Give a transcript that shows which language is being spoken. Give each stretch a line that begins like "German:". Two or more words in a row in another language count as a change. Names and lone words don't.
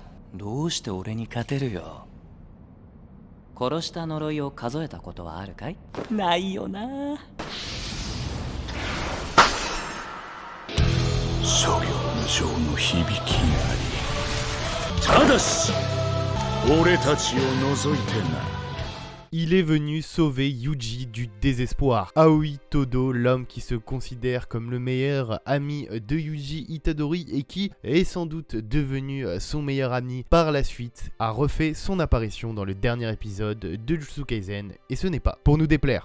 Japanese: どうして俺に勝てるよ。殺した呪いを数えたことはあるかい？ないよな。諸行無常の響きあり。ただし俺たちを除いてな。
French: Il est venu sauver Yuji du désespoir. Aoi Todo, l'homme qui se considère comme le meilleur ami de Yuji Itadori et qui est sans doute devenu son meilleur ami par la suite, a refait son apparition dans le dernier épisode de Jujutsu Kaisen, et ce n'est pas pour nous déplaire.